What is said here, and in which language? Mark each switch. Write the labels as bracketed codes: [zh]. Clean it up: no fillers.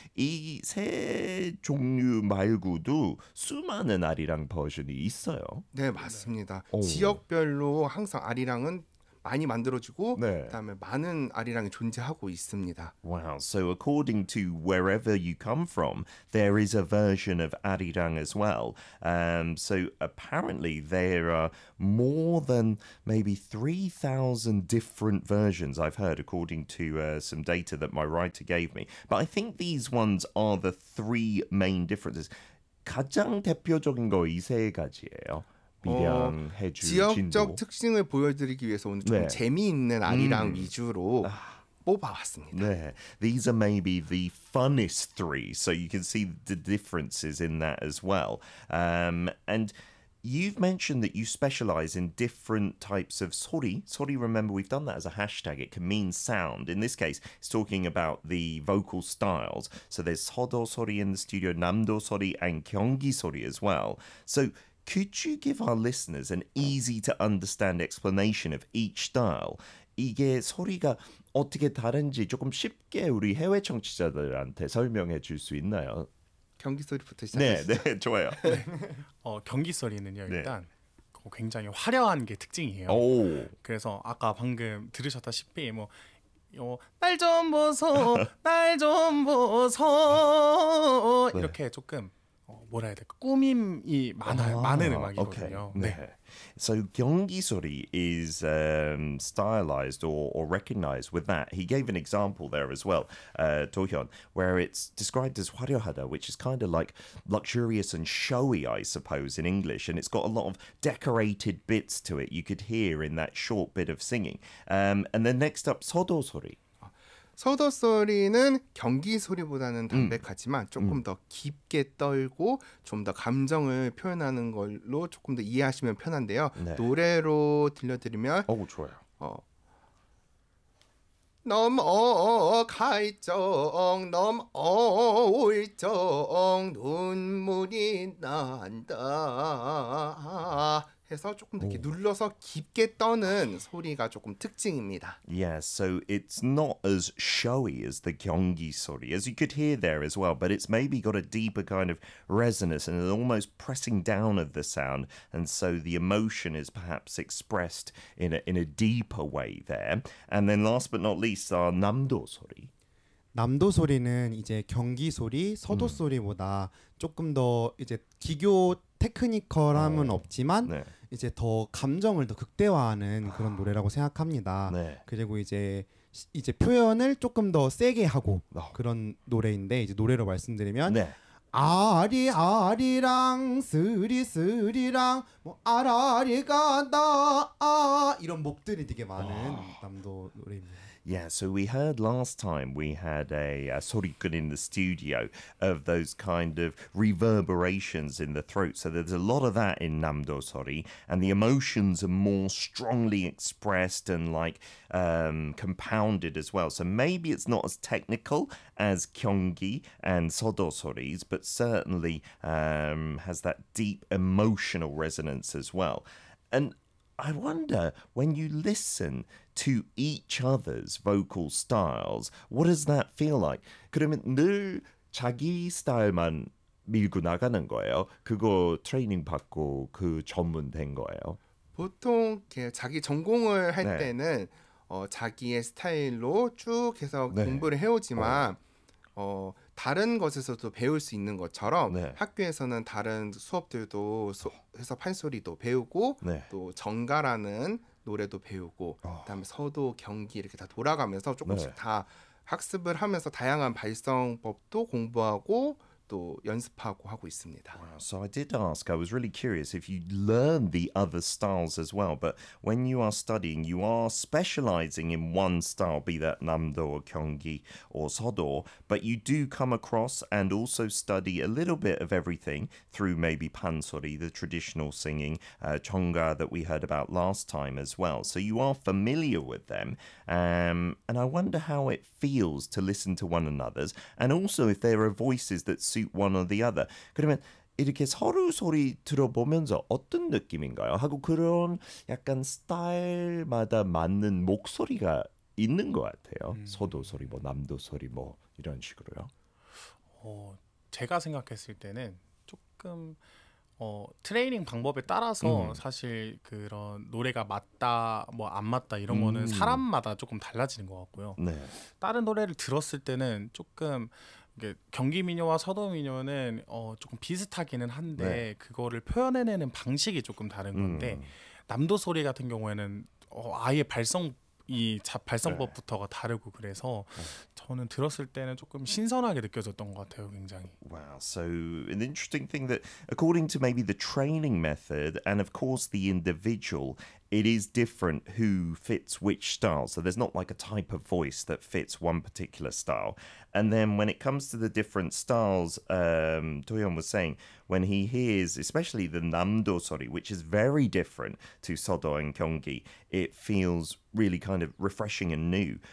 [ko] 이 세 종류 말고도 수많은 아리랑 버전이 있어요. 네, 맞습니다. 네. 지역별로 항상 아리랑은 많이 만들어지고 네. 그다음에 많은 아리랑이 존재하고 있습니다. [en] Wow. So according to wherever you come from, there is a version of arirang as well. So apparently there are more than maybe 3,000 different versions I've heard according to some data that my writer gave me. But I think these ones are the three main differences. [ko] 가장 대표적인 거 이 세 가지예요. 미량, 해주, 지역적 진도. 특징을 보여드리기 위해서 오늘 좀 네. 재미있는 아리랑 위주로 뽑아왔습니다. [en] 네, these are maybe the funnest three, so you can see the differences in that as well. And you've mentioned that you specialize in different types of 소리. 소리, remember, we've done that as a hashtag. It can mean sound. In this case, it's talking about the vocal styles. So there's 서도 소리 in the studio, 남도 소리, and 경기 소리 as well. So could you give our listeners an easy-to-understand explanation of each style? [ko] 이게 소리가 어떻게 다른지 조금 쉽게 우리 해외 청취자들한테 설명해 줄 수 있나요? 경기 소리부터 시작해 주세요. 네, 좋아요. 경기 소리는요, 일단 네. 굉장히 화려한 게 특징이에요. 오. 그래서 아까 방금 들으셨다시피 뭐 요 날 좀 보소, 날 좀 보소 이렇게 네. 조금 뭐라 해야 될까? 꾸밈이 많은 음악이거든요. Okay. 네. 네. [en] So 경기소리 is stylized or recognized with that. He gave an example there as well, Tohyun, where it's described as 화려하다, which is kind of like luxurious and showy, I suppose, in English. And it's got a lot of decorated bits to it you could hear in that short bit of singing. And then next up, 서도소리. [ko] 서도소리는 경기소리보다는 담백하지만 조금 더 깊게 떨고 좀 더 감정을 표현하는 걸로 조금 더 이해하시면 편한데요. 네. 노래로 들려드리면 어우 좋아요. 넘어갈정 넘어올정 눈물이 난다 해서 조금 더 이렇게 눌러서 깊게 떠는 소리가 조금 특징입니다. [en] Yeah, so it's not as showy as the 경기 소리, as you could hear there as well, but it's maybe got a deeper kind of resonance and an almost pressing down of the sound, and so the emotion is perhaps expressed in a deeper way there. And then last but not least, our 남도 소리. [ko] 남도 소리는 이제 경기 소리, 서도 소리보다 조금 더 이제 기교 테크니컬함은 없지만 네. 이제 더 감정을 더 극대화하는 그런 노래라고 생각합니다. 네. 그리고 이제 표현을 조금 더 세게 하고 그런 노래인데 이제 노래로 말씀드리면 네. 아리 아리랑 스리 스리랑 뭐 아라리가 나 아 이런 목들이 되게 많은 남도 노래입니다. [en] Yeah, so we heard last time we had a sorikun in the studio of those kind of reverberations in the throat. So there's a lot of that in Namdo Sori, and the emotions are more strongly expressed and like compounded as well. So maybe it's not as technical as Kyonggi and Sodo Soris, but certainly has that deep emotional resonance as well. And I wonder, when you listen to each other's vocal styles, what does that feel like? [ko] 그러면 늘 자기 스타일만 밀고 나가는 거예요? 그거 트레이닝 받고 그 전문 된 거예요? 보통 이렇게 자기 전공을 할 네. 때는 자기의 스타일로 쭉 해서 네. 공부를 해오지만 다른 것에서도 배울 수 있는 것처럼 네. 학교에서는 다른 수업들도 해서 판소리도 배우고 네. 또 정가라는 노래도 배우고 그다음에 서도 경기 이렇게 다 돌아가면서 조금씩 네. 다 학습을 하면서 다양한 발성법도 공부하고 또 연습하고 하고 있습니다. [en] Wow. So I did ask, I was really curious if you learn the other styles as well, but when you are studying, you are specializing in one style, be that 남도 or 경기 or 서도, but you do come across and also study a little bit of everything through maybe 판소리, the traditional singing, 정가 that we heard about last time as well. So you are familiar with them, and I wonder how it feels to listen to one another's, and also if there are voices that suit one or the other. [ko] 그러면 이렇게 서로 소리 들어보면서 어떤 느낌인가요? 하고 그런 약간 스타일마다 맞는 목소리가 있는 것 같아요. 서도 소리 뭐 남도 소리 뭐 이런 식으로요. 제가 생각했을 때는 조금 트레이닝 방법에 따라서 사실 그런 노래가 맞다 뭐 안 맞다 이런 거는 사람마다 조금 달라지는 것 같고요. 네. 다른 노래를 들었을 때는 조금 경기 민요와 서도 민요는 조금 비슷하기는 한데 네. 그거를 표현해내는 방식이 조금 다른 건데 남도 소리 같은 경우에는 아예 발성법부터가 네. 다르고 그래서 저는 들었을 때는 조금 신선하게 느껴졌던 것 같아요, 굉장히. [en] Wow, so an interesting thing that according to maybe the training method and of course the individual it is different who fits which style. So there's not like a type of voice that fits one particular style. And then when it comes to the different styles, Doyeon was saying, when he hears, especially the Namdo Sori, which is very different to Sodo and Gyeonggi, it feels really kind of refreshing and new.